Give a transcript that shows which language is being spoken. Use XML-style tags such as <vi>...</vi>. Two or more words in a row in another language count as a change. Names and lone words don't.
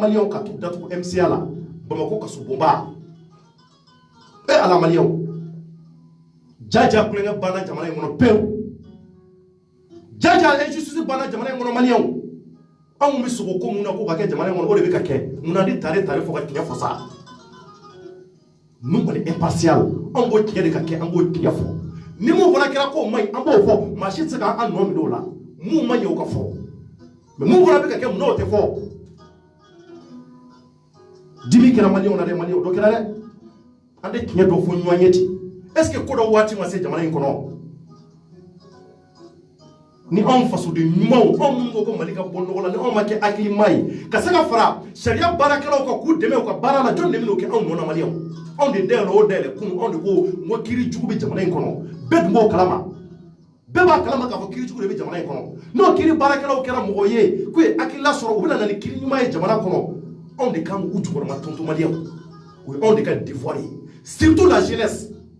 <bm>maliyɛnw ka t'u datugu MCA la Bamako kaso bonba ala maliyɛnw jaja kulonkɛ banna jamana in kɔnɔ pewu jaja injustice banna jamana in kɔnɔ maliyɛnw anw bɛ sogo ko mun na ko ka kɛ jamana in kɔnɔ o de bɛ ka kɛ mun na ni tare fɔ ka tiɲɛ fɔ sa</bm> <fr>nous on est impartial</fr> <bm>an b'o tiɲɛ de ka kɛ an b'o tiɲɛ fɔ ni mun fana kɛra k'o ma ɲi an b'o fɔ maa si tɛ se k'an nɔ minɛ o la mun ma ɲi o ka fɔ mais mun fana bɛ ka kɛ mun n'o tɛ fɔ dimi kɛra maliyɛnw na dɛ maliyɛnw dɔ kɛra dɛ an tɛ tiɲɛ dɔ fɔ ɲɔgɔn ye ten est-ce que ko dɔ waati ma se jamana in kɔnɔ ni anw fasoden ɲumanw anw minnu ko ko Mali ka bɔ nɔgɔ la ni anw ma kɛ hakilima ye ka se ka fara sariya baarakɛlaw kan k'u dɛmɛ u ka baara la jɔn de bɛn'o kɛ anw nɔ na maliyɛnw anw de dayɛlɛ o dayɛlɛ kunun anw de ko n ko kiiri jugu bɛ jamana in kɔnɔ bɛɛ dun b'o kalama bɛɛ b'a kalama k'a fɔ kiiri jugu de bɛ jamana in kɔnɔ n'o kiiri baarakɛlaw kɛra mɔgɔ ye k'u ye hakilila sɔrɔ u bɛna na ni kiiri ɲuman ye jamana kɔnɔ anw de kan k'u jukɔrɔma tonton maliyɛnw o ye anw de ka devoir ye</bm> <fr>surtout la jeunesse</fr>